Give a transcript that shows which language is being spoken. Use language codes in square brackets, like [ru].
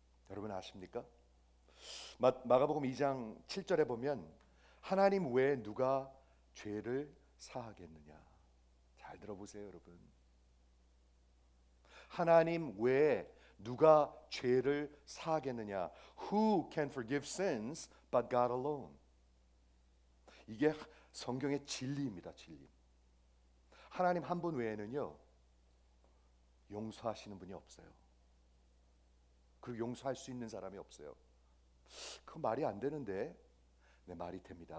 [ko] 여러분 아십니까? 마가복음 2장 7절에 보면 하나님 외에 누가 죄를 사하겠느냐. 잘 들어보세요, 여러분. 하나님 외에 누가 죄를 사하겠느냐. [en] Who can forgive sins but God alone? [ko] 이게 성경의 진리입니다. 진리. 하나님 한 분 외에는요 용서하시는 분이 없어요. 그리고 용서할 수 있는 사람이 없어요. 그 말이 안 되는데, 네, 말이 됩니다.